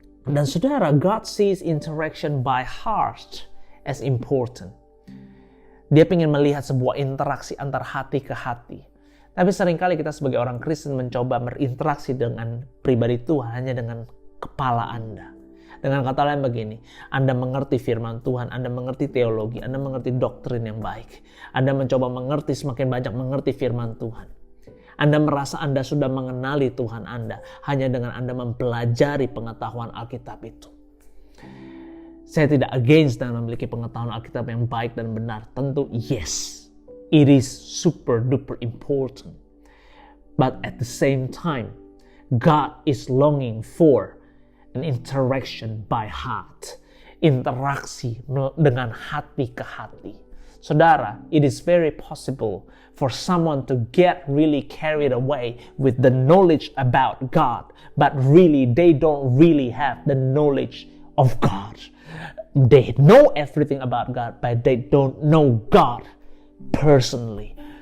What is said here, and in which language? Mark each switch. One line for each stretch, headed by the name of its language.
Indonesian: Dan saudara,
English: God sees interaction by heart as important.
Indonesian: Dia ingin melihat sebuah interaksi antar hati ke hati. Tapi seringkali kita sebagai orang Kristen mencoba berinteraksi dengan pribadi Tuhan hanya dengan kepala Anda. Dengan kata lain begini, Anda mengerti firman Tuhan, Anda mengerti teologi, Anda mengerti doktrin yang baik. Anda mencoba mengerti, semakin banyak mengerti firman Tuhan. Anda merasa Anda sudah mengenali Tuhan Anda hanya dengan Anda mempelajari pengetahuan Alkitab itu. Saya tidak against dengan memiliki pengetahuan Alkitab yang baik dan benar.
English: Tentu yes, it is super duper important. But at the same time, God is longing for an interaction by heart.
Indonesian: Interaksi dengan hati ke hati.
English: Saudara, it is very possible for someone to get really carried away with the knowledge about God, but really they don't really have the knowledge of God. They know everything about God, but they don't know God personally.